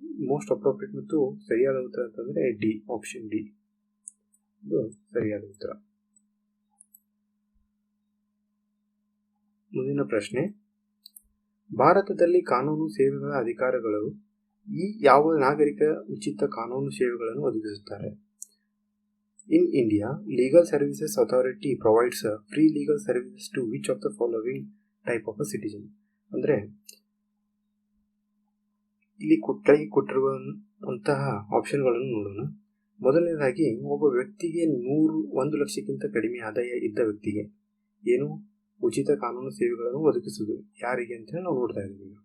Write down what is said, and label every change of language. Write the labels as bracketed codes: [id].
[en] most appropriate [kn] ಮತ್ತು ಸರಿಯಾದ ಉತ್ತರ ಅಂತಂದರೆ ಆಪ್ಷನ್ ಡಿ ಇದು ಸರಿಯಾದ ಉತ್ತರ. ಮುಂದಿನ ಪ್ರಶ್ನೆ, ಭಾರತದಲ್ಲಿ ಕಾನೂನು ಸೇವೆಗಳ ಅಧಿಕಾರಿಗಳು ಯಾವ ನಾಗರಿಕ ಉಚಿತ ಕಾನೂನು ಸೇವೆಗಳನ್ನು ಒದಗಿಸುತ್ತಾರೆ? [en] In India, Legal Services Authority provides free legal services to which of the following type of a citizen? [kn] ಅಂದರೆ ಇಲ್ಲಿ ಕೆಳಗೆ ಕೊಟ್ಟಿರುವಂತಹ ಆಪ್ಷನ್ಗಳನ್ನು ನೋಡೋಣ. ಮೊದಲನೇದಾಗಿ, ಒಬ್ಬ ವ್ಯಕ್ತಿಗೆ 1 ಲಕ್ಷಕ್ಕಿಂತ ಕಡಿಮೆ ಆದಾಯ ಇದ್ದ ವ್ಯಕ್ತಿಗೆ ಏನು ಉಚಿತ ಕಾನೂನು ಸೇವೆಗಳನ್ನು ಒದಗಿಸುವುದು, ಯಾರಿಗೆ ಅಂತ ನಾವು ನೋಡ್ತಾ ಇದ್ದೀವಿ.